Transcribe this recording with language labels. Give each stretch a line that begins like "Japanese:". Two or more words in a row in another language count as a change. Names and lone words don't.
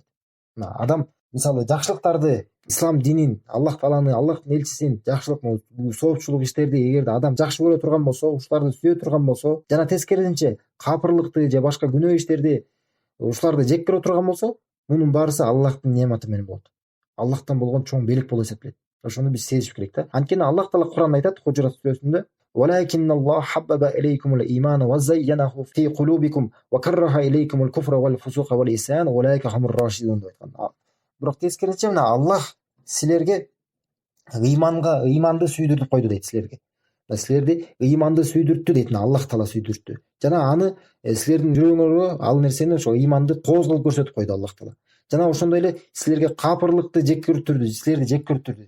Kyrgyz: Адам мисалы жакшылыктарды, ислам динин, Аллах Тааланы, Аллахтын элчисин, жакшылык, соопчулук иштерди эгерде адам жакшы көрө турган болсо, ушуларды сүйө турган болсо, жана тескерисинче капырлыкты же башка күнөө иштерди, ушуларды жек көрө турган болсо, мунун баарысы Аллахтын неаматы менен болот. Аллахтан болгон чоң белек болуп эсептелет. Ошону биз сезиш керек да. Анткени Аллах Таала Куранда айтат, Хужурат сүрөсүндө:
Arabic: "ولكن الله حبب إليكم الإيمان وزينه في قلوبكم وكره إليكم الكفر والفسوق والعصيان أولئك هم الراشدون"
Kyrgyz: деп айткан. Бирок тескерисинче мына Аллах силерге ыйманды сүйдүрүп койду дейт силерге. Силерди ыйманды сүйдүрттү дейт, Аллах Таала сүйдүрттү. Жана аны силердин жүрөгүңөргө ал нерсени ошо ыйманды кооз кылып көрсөтүп койду Аллах Таала. Жана ошондой эле силерге капырлыкты жек көрүптүрдү, силерди жек көрүптүрдү.